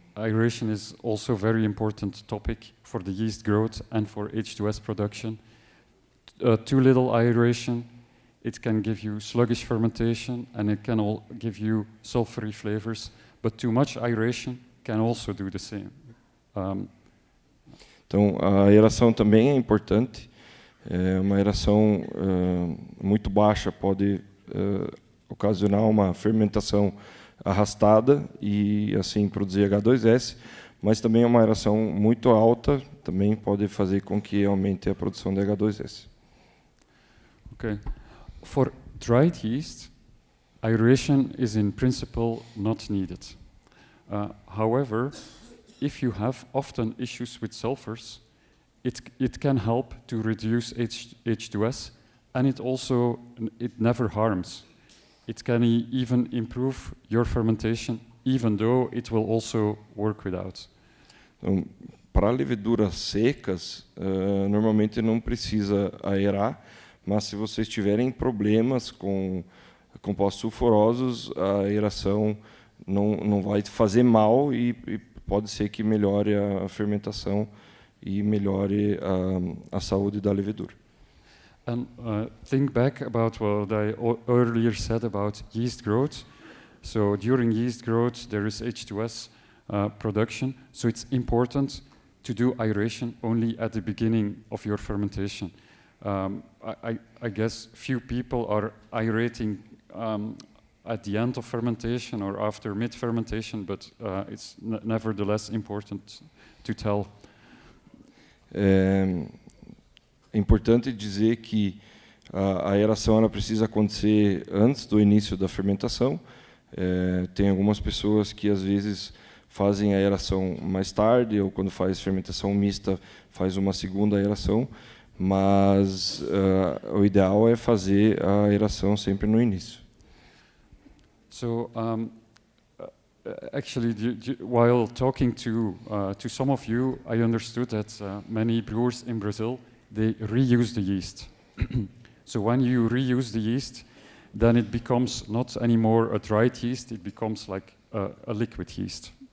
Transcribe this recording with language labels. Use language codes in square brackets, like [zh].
[en] Aeration is also a very important topic for the yeast growth and for H2S production. Too little aeration, it can give you sluggish fermentation and it can all give you sulfury flavors, but too much aeration can also do the same. [pt] Então, a aeração também é importante. Uma aeração muito baixa pode ocasionar uma fermentação arrastada e assim produzir H2S, mas também uma aeração muito alta também pode fazer com que aumente a produção de H2S. [en] Okay. For dried yeast, aeration is in principle not needed. However, if you have often issues with sulfurs, it can help to reduce H2S, and it never harms. It can even improve your fermentation, even though it will also work without. [pt] Então, para leveduras secas, normalmente não precisa aerar, mas se vocês tiverem problemas com compostos sulfurosos, a aeração não vai fazer mal e pode ser que melhore a fermentação e melhore a saúde da levedura. [en] And think back about what I earlier said about yeast growth. So during yeast growth, there is H2S production. So it's important to do aeration only at the beginning of your fermentation. I guess few people are aerating at the end of fermentation or after mid-fermentation, but it's nevertheless important to tell. [pt] É importante dizer que a aeração ela precisa acontecer antes do início da fermentação. Tem algumas pessoas que às vezes fazem a aeração mais tarde, ou quando faz fermentação mista, faz uma segunda aeração, mas o ideal é fazer a aeração sempre no início. [en] So actually, while talking to some of you, I understood that many brewers in Brazil, they reuse the yeast. So when you reuse the yeast, then it becomes not anymore a dried yeast, it becomes like a liquid yeast.